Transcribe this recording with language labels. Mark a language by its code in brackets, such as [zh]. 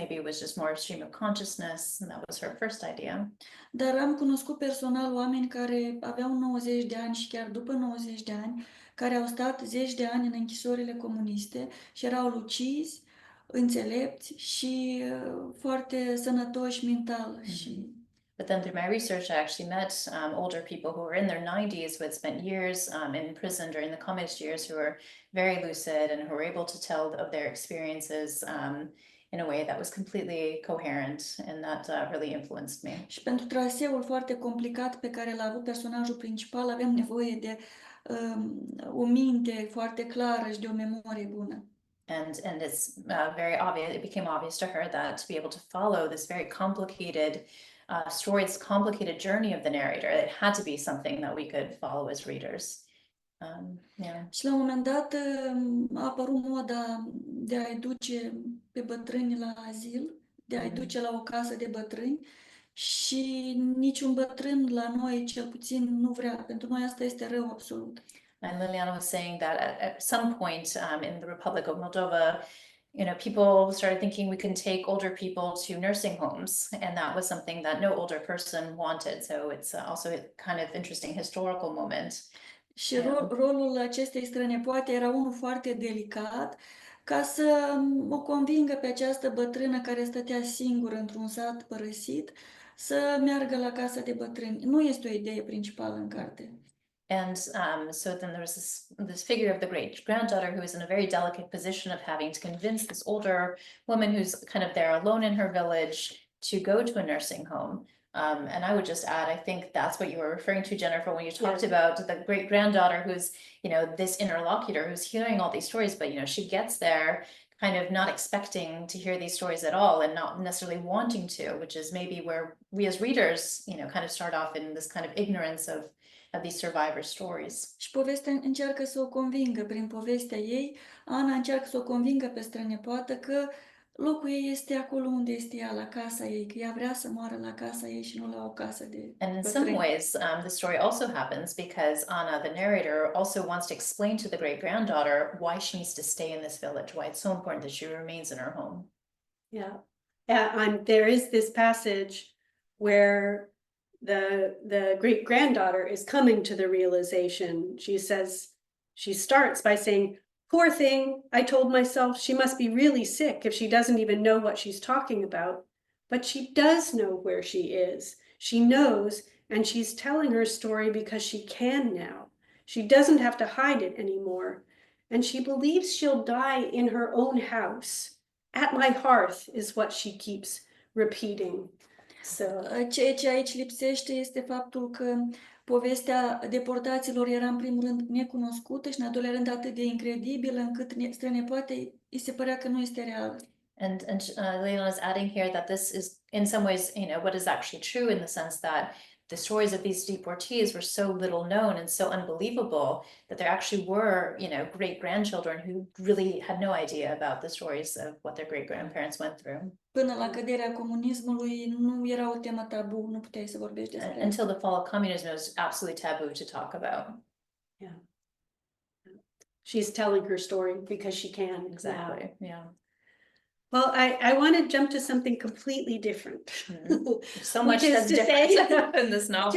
[en] Maybe it was just more a stream of consciousness, and that was her first idea. [ro] Dar am cunoscut personal oameni care aveau 90 de ani și chiar după 90 de ani, care au stat 10 de ani în închisorile comuniste și erau lucizi, înțelepți și foarte sănătoși mental. Și [en] But then through my research, I actually met older people who were in their 90s who had spent years in prison during the communist years, who were very lucid and who were able to tell of their experiences in a way that was completely coherent, and that really influenced me. [ro] Și pentru traseul foarte complicat pe care l-a avut personajul principal, avem nevoie de o minte foarte clară și de o memorie bună. [en] And it's very obvious, it became obvious to her that to be able to follow this very complicated story, this complicated journey of the narrator, it had to be something that we could follow as readers. [ro] Și la un moment dat a apărut moda de a-i duce pe bătrâni la azil, de a-i duce la o casă de bătrâni și niciun bătrân la noi, cel puțin, nu vrea. Pentru noi asta este rău absolut. [en] And Liliana was saying that at some point in the Republic of Moldova, people started thinking we can take older people to nursing homes, and that was something that no older person wanted. So it's also a kind of interesting historical moment. [ro] Și rolul acestei strănepoate era unul foarte delicat, ca să o convingă pe această bătrână care stătea singură într-un sat părăsit să meargă la casa de bătrâni. Nu este o idee principală în carte. [en] And so then there was this figure of the great granddaughter who was in a very delicate position of having to convince this older woman who's kind of there alone in her village to go to a nursing home. And I would just add, I think that's what you were referring to, Jennifer, when you talked about the great granddaughter who's, this interlocutor who's hearing all these stories, but, she gets there kind of not expecting to hear these stories at all and not necessarily wanting to, which is maybe where we as readers, kind of start off in this kind of ignorance of these survivor stories. [ro] Și povestea încearcă să o convingă prin povestea ei. Ana încearcă să o convingă pe strănepoată că locul ei este acolo unde este ea, la casa ei, că ea vrea să moară la casa ei și nu la o casă de [en] And in some ways, the story also happens because Anna, the narrator, also wants to explain to the great-granddaughter why she needs to stay in this village, why it's so important that she remains in her home. Yeah. There is this passage where the great-granddaughter is coming to the realization. She starts by saying, "Poor thing, I told myself she must be really sick if she doesn't even know what she's talking about. But she does know where she is. She knows, and she's telling her story because she can now. She doesn't have to hide it anymore. And she believes she'll die in her own house. At my hearth is what she keeps repeating." So, [ro] ceea ce aici lipsește este faptul că povestea deportaților era în primul rând necunoscută și în al doilea rând atât de incredibilă încât strănepoate îi se părea că nu este reală. [en] And Liliana's adding here that this is in some ways, what is actually true, in the sense that the stories of these deportees were so little known and so unbelievable that there actually were, great-grandchildren who really had no idea about the stories of what their great-grandparents went through. [ro] Până la căderea comunismului nu era o temă tabu, nu puteai să vorbești despre. [en] Until the fall of communism, it was absolutely taboo to talk about. Yeah. She's telling her story because she can. Exactly. Yeah. Well, I want to jump to something completely different. So much that's different in this novel.